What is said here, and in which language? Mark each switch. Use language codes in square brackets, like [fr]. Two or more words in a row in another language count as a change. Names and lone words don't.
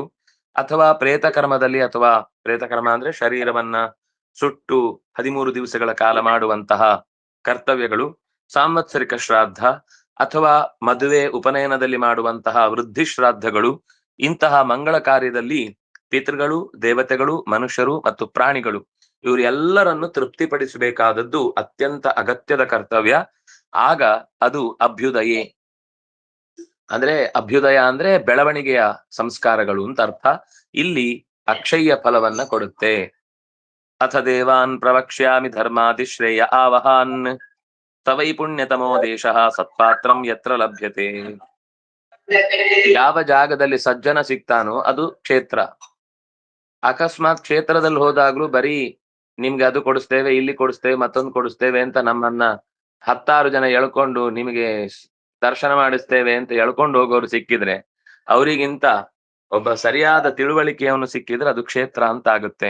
[kn] ಅಥವಾ ಪ್ರೇತಕರ್ಮದಲ್ಲಿ, ಅಥವಾ ಪ್ರೇತಕರ್ಮ ಅಂದ್ರೆ ಶರೀರವನ್ನ ಸುಟ್ಟು 13 ದಿವಸಗಳ ಕಾಲ ಮಾಡುವಂತಹ ಕರ್ತವ್ಯಗಳು, ಸಾಂವತ್ಸರಿಕ ಶ್ರಾದ್ದ ಅಥವಾ ಮದುವೆ ಉಪನಯನದಲ್ಲಿ ಮಾಡುವಂತಹ ವೃದ್ಧಿ ಶ್ರಾದ್ದಗಳು, ಇಂತಹ ಮಂಗಳ ಕಾರ್ಯದಲ್ಲಿ ಪಿತೃಗಳು, ದೇವತೆಗಳು, ಮನುಷ್ಯರು ಮತ್ತು ಪ್ರಾಣಿಗಳು ಇವರೆಲ್ಲರನ್ನು ತೃಪ್ತಿಪಡಿಸಬೇಕಾದದ್ದು ಅತ್ಯಂತ ಅಗತ್ಯದ ಕರ್ತವ್ಯ. ಆಗ ಅದು ಅಭ್ಯುದಯೇ, ಅಂದ್ರೆ ಅಭ್ಯುದಯ ಅಂದ್ರೆ ಬೆಳವಣಿಗೆಯ ಸಂಸ್ಕಾರಗಳು ಅಂತ ಅರ್ಥ. ಇಲ್ಲಿ ಅಕ್ಷಯ್ಯ ಫಲವನ್ನ ಕೊಡುತ್ತೆ. [sa] ಅಥ ದೇವಾನ್ ಪ್ರವಕ್ಷ್ಯಾಮಿ ಧರ್ಮಾದಿ ಶ್ರೇಯ ಆವಹಾನ್ ತವೈ ಪುಣ್ಯತಮೋ ದೇಶ ಸತ್ಪಾತ್ರಂ ಯತ್ರ ಲಭ್ಯತೆ. [kn] ಯಾವ ಜಾಗದಲ್ಲಿ ಸಜ್ಜನ ಸಿಗ್ತಾನೋ ಅದು ಕ್ಷೇತ್ರ. ಅಕಸ್ಮಾತ್ ಕ್ಷೇತ್ರದಲ್ಲಿ ಹೋದಾಗ್ಲೂ ಬರೀ ನಿಮ್ಗೆ ಅದು ಕೊಡಿಸ್ತೇವೆ, ಇಲ್ಲಿ ಕೊಡಿಸ್ತೇವೆ, ಮತ್ತೊಂದು ಕೊಡಿಸ್ತೇವೆ ಅಂತ ನಮ್ಮನ್ನ 10 ಜನ ಎಳ್ಕೊಂಡು ನಿಮಗೆ ದರ್ಶನ ಮಾಡಿಸ್ತೇವೆ ಅಂತ ಎಳ್ಕೊಂಡು ಹೋಗೋರು ಸಿಕ್ಕಿದ್ರೆ, ಅವರಿಗಿಂತ ಒಬ್ಬ ಸರಿಯಾದ ತಿಳುವಳಿಕೆಯನ್ನು ಸಿಕ್ಕಿದ್ರೆ ಅದು ಕ್ಷೇತ್ರ ಅಂತ ಆಗುತ್ತೆ.